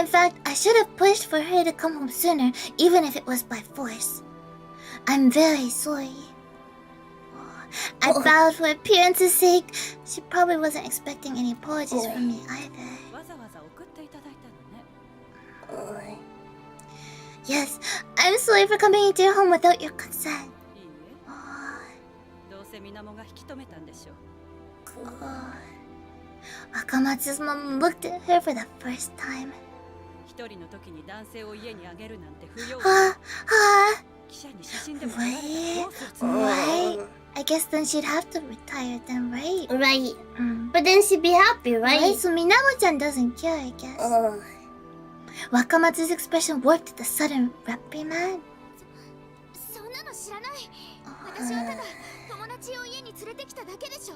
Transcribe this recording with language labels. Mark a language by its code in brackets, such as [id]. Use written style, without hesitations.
[en] In fact, I should have pushed for her to come home sooner, even if it was by force. I'm very sorry. I bowed for appearance's sake. She probably wasn't expecting any apologies from me either. [ja] わざわざ送っていただいたのね [en] Yes, I'm sorry for coming into your home without your consent. [ja] いいえどうせ水面が引き止めたんでしょう [en] Wakamatsu's mom looked at her for the first time. [ja] 一人の時に男性を家にあげるなんて不要 記者に写真でも撮られたらどうするつもり [en] Right. I guess then she'd have to retire then, right? right. Mm. But then she'd be happy, Right, right? so Minamo-chan doesn't care, I guess. Wakamatsu's expression warped at the sudden reprimand. [ja] そんなの知らない私はただ友達を家に連れてきただけでしょ